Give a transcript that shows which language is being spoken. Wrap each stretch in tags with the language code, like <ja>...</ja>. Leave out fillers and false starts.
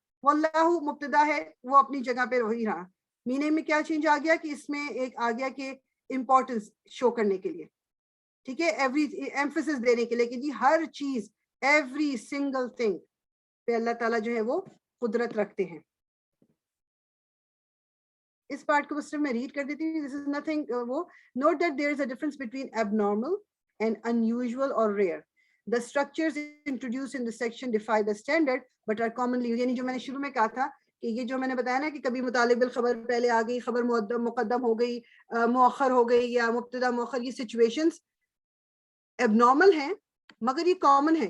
<ur>واللہ مبتدا ہے وہ اپنی جگہ پہ وہی رہا. میننگ میں کیا چینج آ گیا کہ اس میں ایک آ گیا کہ امپورٹنس شو کرنے کے لیے، ٹھیک ہے، ایوری ایمفیسس دینے کے لیے کہ جی ہر چیز،</ur> <en>every single thing</en> <ur>پہ اللہ تعالیٰ جو ہے وہ قدرت رکھتے ہیں. اس پارٹ کو بس میں ریڈ کر دیتی ہوں.</ur> <en>This is nothing. وہ note that there is a difference between abnormal and unusual or rare. The structures introduced in the section defy the standard but are commonly used.</en> <ur>یعنی جو میں نے شروع میں کہا تھا کہ یہ جو میں نے بتایا نا کہ کبھی متعلق بالخبر پہلے آ گئی، خبر مقدم ہو گئی، مؤخر ہو گئی، یا مبتدا مؤخر، یہ سچویشنز ابنارمل ہیں مگر یہ کامن ہے.</ur>